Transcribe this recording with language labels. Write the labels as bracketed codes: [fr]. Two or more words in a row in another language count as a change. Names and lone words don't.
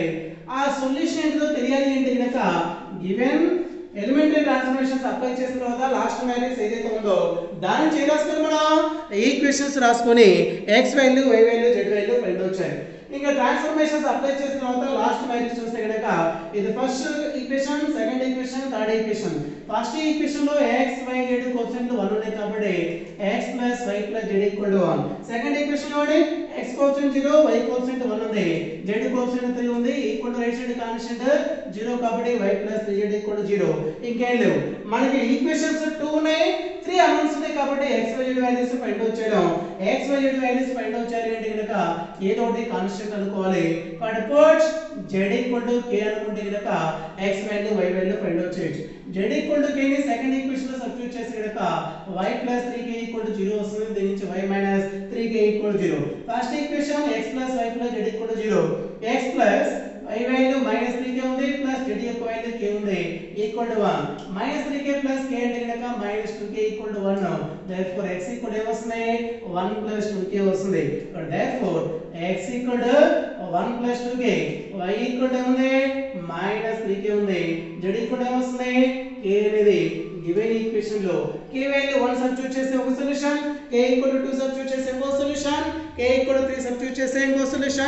[te] ఆ సొల్యూషన్ ఏంటో తెలియాలి అంటే కనుక [en] given elementary transformations apply [te] చేసిన తర్వాత [en] last matrix [te] ఏదైతే ఉందో దాన్ని చేరాసుకొని మనం ఈక్వేషన్స్ రాసుకొని [en] x value y value z value find out [te] చేయాలి. ఇంకా [en] transformations apply [te] చేసిన తర్వాత [en] last matrix [te] చూస్తే కనుక ఇది [en] first equation, second equation, third equation. first equation [te] లో [en] x y z coefficient [te] 1 ఉన్నాయి కాబట్టి x + y + z = 1. [en] second equation [te] లో [en] x coefficient [te] 0, [en] y coefficient [te] 1 ఉంది, [en] z coefficient [te] 3 ఉంది. [en] equal to right side constant 0 కాబట్టి y + 3z = 0. [te] ఇంకేం లేవు. మనకి ఈక్వేషన్స్ 2 ఉన్నాయి, 3 అన్నోన్స్ ఉన్నాయి కాబట్టి [en] x y z values find out [te] చేయడం. [en] x y z values find out [te] చేయాలి అంటే కనుక ఏదో ఒకటి కాన్స్టెంట్ అనుకోవాలి. కాబట్టి పుట్ z = k అనుకుంటే కనుక [en] x value y value find out [te] చేయొచ్చు. z = k ని [en] second equation [te] లో సబ్స్టిట్యూట్ చేసి కనుక y + 3k = 0 వస్తుంది. దీని నుంచి y - 3k = 0. [en] first equation [te] x + y + z = 0. [en] x + y value [te] -3k ఉంది [en] plus z [te] యొక్క వాల్యూ k ఉంది [en] equal to 1. [te] -3k + k అంటే కనుక -2k = 1. therefore x ఏమొస్తుంది 1 + 2k వస్తుంది. therefore x 1 + 2k, y ఏముంది -3k ఉంది, z ఏమొస్తుంది k అనేది [en] given equation [te] లో k వాల్యూ 1 సబ్స్టిట్యూట్ చేస్తే ఒక సొల్యూషన్, k 2 సబ్స్టిట్యూట్ చేస్తే ఇంకో సొల్యూషన్, k 3 సబ్స్టిట్యూట్ చేస్తే ఇంకో సొల్యూషన్.